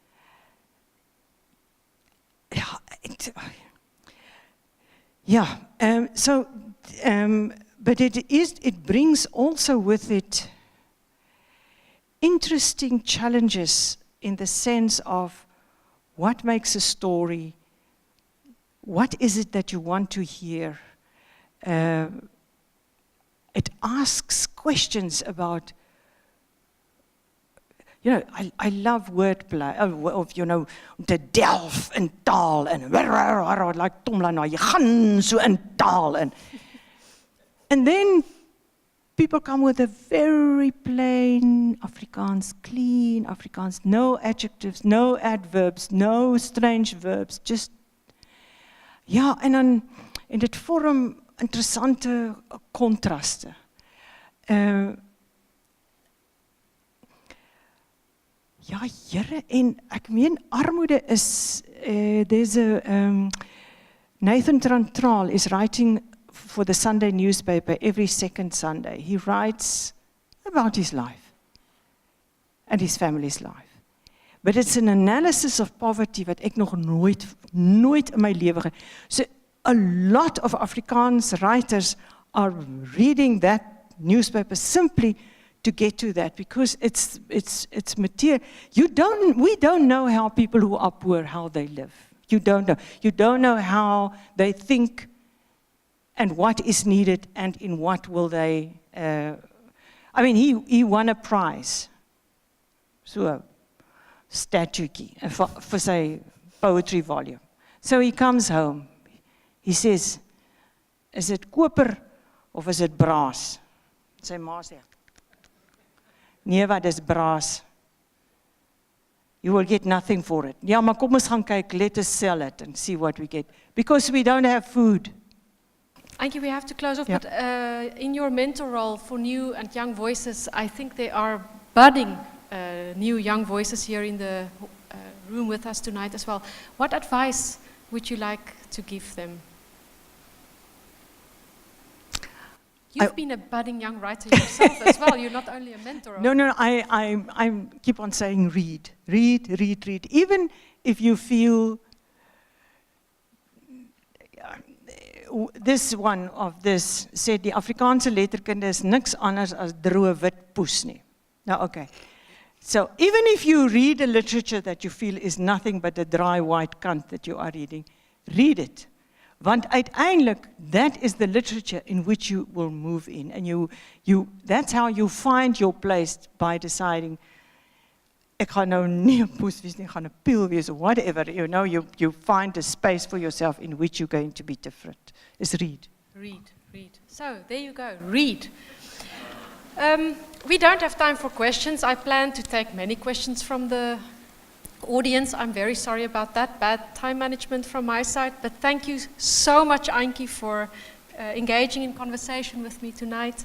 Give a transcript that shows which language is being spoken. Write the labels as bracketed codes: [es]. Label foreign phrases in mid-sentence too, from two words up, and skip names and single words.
[en] But it brings also with it interesting challenges in the sense of what makes a story, what is it that you want to hear. It asks questions about, I love wordplay, [af] te delf in taal, en like Tomla, jy gaan so in taal. [en] And then people come with a very plain Afrikaans, clean Afrikaans, no adjectives, no adverbs, no strange verbs, just, [af] en dit vorm interessante kontraste. Here, en ek meen armoede is, [en] there's a, Nathan Trantral is writing for the Sunday newspaper every second Sunday. He writes about his life and his family's life. But it's an analysis of poverty [af] wat ek nog nooit in my lewe [en] So a lot of Afrikaans writers are reading that newspaper simply to get to that, because it's material. We don't know how people who are poor, how they live. You don't know. You don't know how they think and what is needed and in what will they. He won a prize. [af] So statuetjie vir sy [en] poetry volume. So he comes home. He says, is it [af] koper of [en] is it braas? [af] Sy ma sê, nee, wat is braas? [en] You will get nothing for it. [af] Ja, maar kom ons gaan kyk, [en] let us sell it and see what we get. Because we don't have food. Antjie, we have to close off, Yeah. but in your mentor role for new and young voices, I think there are budding new young voices here in the room with us tonight as well. What advice would you like to give them? You've been a budding young writer yourself as well. You're not only a mentor. No, I keep on saying read. Even if you feel, this one of this said, [af] die Afrikaanse letterkunde is niks anders as droë wit poes nie. [en] Now, okay. So, even if you read a literature that you feel is nothing but a dry white kant that you are reading, read it. [af] Want uiteindelik, [en] that is the literature in which you will move in. And that's how you find your place by deciding, [af] ek gaan nou nie 'n poes wees nie, ek gaan 'n piel wees, [en] or whatever. You know, you find a space for yourself in which you're going to be different. Is read. Read. So, there you go, read. We don't have time for questions. I plan to take many questions from the audience. I'm very sorry about that, bad time management from my side, but thank you so much, Antjie, for engaging in conversation with me tonight.